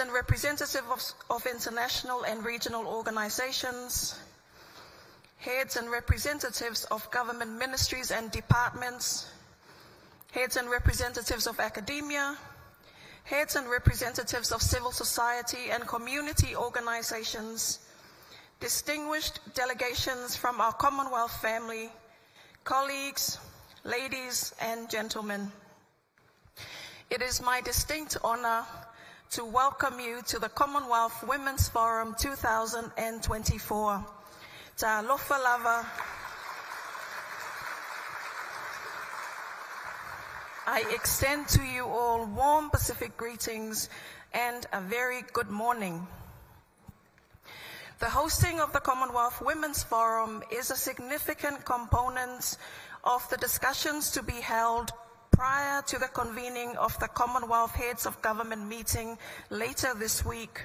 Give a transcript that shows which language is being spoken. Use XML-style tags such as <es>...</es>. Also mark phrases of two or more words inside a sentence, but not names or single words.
<en>and representatives of international and regional organizations, heads and representatives of government ministries and departments, heads and representatives of academia, heads and representatives of civil society and community organizations, distinguished delegations from our Commonwealth family, colleagues, ladies and gentlemen. It is my distinct honor to welcome you to the Commonwealth Women's Forum 2024.</en> <sm>Ta alofa lava.</sm> <en>I extend to you all warm Pacific greetings and a very good morning. The hosting of the Commonwealth Women's Forum is a significant component of the discussions to be held prior to the convening of the Commonwealth Heads of Government meeting later this week.</en>